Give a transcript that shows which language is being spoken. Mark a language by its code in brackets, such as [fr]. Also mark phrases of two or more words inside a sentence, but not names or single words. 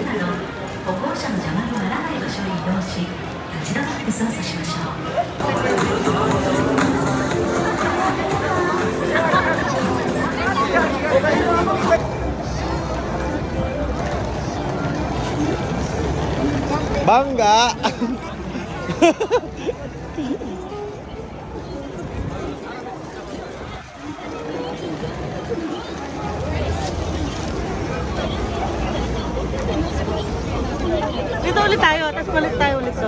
[ja] 歩行者の邪魔にならない場所へ移動し、立ち止まって操作しましょう。 [tl] Bangga. Dito ulit tayo, tapos balik tayo ulit doon.